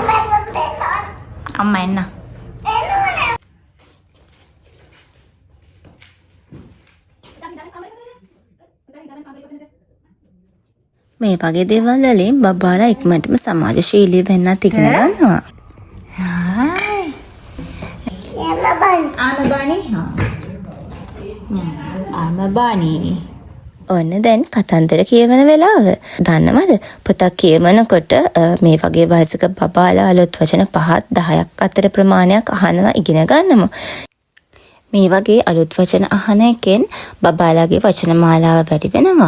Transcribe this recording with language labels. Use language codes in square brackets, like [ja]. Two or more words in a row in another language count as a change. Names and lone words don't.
[si] Amma enna. මේ වගේ දේවල් වලින් බබාලා ඉක්මනටම සමාජශීලී වෙන්නත් ඉගෙන ගන්නවා. හායි. [en] I'm a bunny. I'm a bunny. [si] ඔන්න දැන් කතන්දර කියවන වෙලාව. දන්නවද? පොතක් කියවනකොට මේ වගේ වයසක බබාලා අලුත් වචන 5-10ක් අතර ප්‍රමාණයක් අහනවා ඉගෙන ගන්නවා. මේ වගේ අලුත් වචන අහන එකෙන් බබාලාගේ වචන මාලාව වැඩි වෙනවා.